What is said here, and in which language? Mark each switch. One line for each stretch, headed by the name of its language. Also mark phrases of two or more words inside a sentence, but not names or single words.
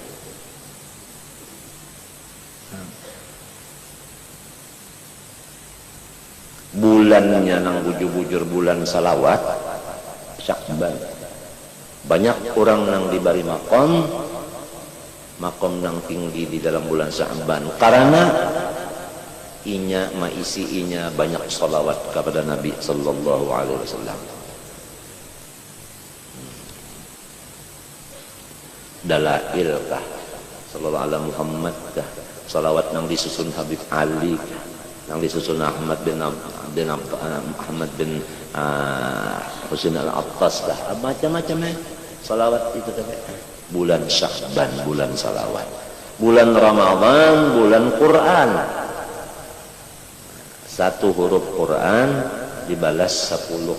Banjar: Bulannya nang bujur-bujur bulan salawat Sya'ban. Banyak orang nang diberi makom nang tinggi di dalam bulan Sya'ban karena inya maisi inya banyak salawat kepada Nabi
Arabic: صلى الله عليه وسلم.
Banjar: Dalail kah
Arabic: صلى الله على محمد
Banjar: kah, salawat nang disusun Habib Ali kah, yang disusun Ahmad bin Husain al-Attas lah, macam-macam salawat itu tadi. Bulan Sya'ban, bulan salawat. Bulan Ramadan, bulan Quran. 1 huruf Quran dibalas 10.